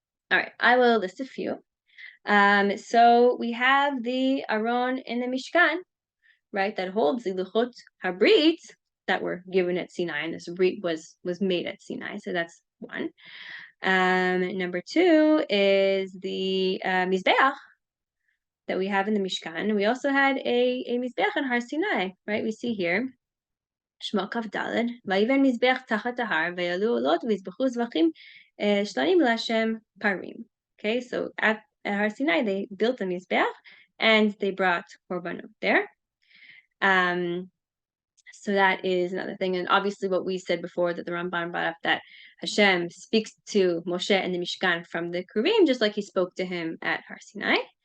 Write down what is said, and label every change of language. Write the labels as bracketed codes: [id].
[en] All right, I will list a few. So we have the Aron in the Mishkan, right, that holds the Luchot Habrit that were given at Sinai, and this Brit was made at Sinai, so that's one. Number 2 is the Mizbeach that we have in the Mishkan. We also had a Mizbeach on Har Sinai, right? We see here [he] שמו כ"ד, ויבן מזבח תחת ההר, ויעלו עולות ויזבחו זבחים שלמים להשם parim. [en] Okay, so at Har Sinai they built a mizbeach and they brought korbanot there. So that is another thing, and obviously what we said before, that the Ramban brought up, that Hashem speaks to Moshe in the Mishkan from the Kerim, just like he spoke to him at Har Sinai.